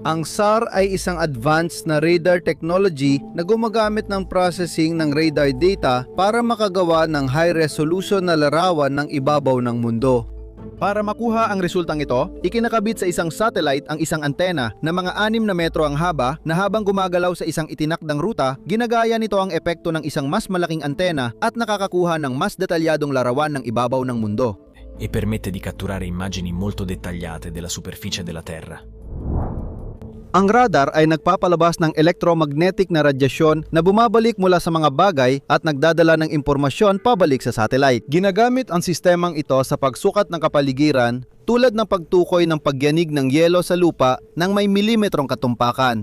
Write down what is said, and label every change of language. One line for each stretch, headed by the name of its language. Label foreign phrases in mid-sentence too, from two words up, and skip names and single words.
Filipino: Ang SAR ay isang advanced na
English: radar technology
Filipino: na gumagamit ng processing ng
English: radar data
Filipino: para makagawa ng
English: high resolution
Filipino: na larawan ng ibabaw ng mundo. Para makuha ang resultang ito, ikinakabit sa isang satellite ang isang antena na mga 6 na metro ang haba na habang gumagalaw sa isang itinakdang ruta, ginagaya nito ang epekto ng isang mas malaking antena at nakakakuha ng mas detalyadong larawan ng ibabaw ng mundo.
Italian: E permette di catturare immagini molto dettagliate della superficie della Terra.
Filipino: Ang radar ay nagpapalabas ng electromagnetic na radyasyon na bumabalik mula sa mga bagay at nagdadala ng impormasyon pabalik sa satellite. Ginagamit ang sistemang ito sa pagsukat ng kapaligiran tulad ng pagtukoy ng pagyanig ng yelo sa lupa ng may milimetrong katumpakan.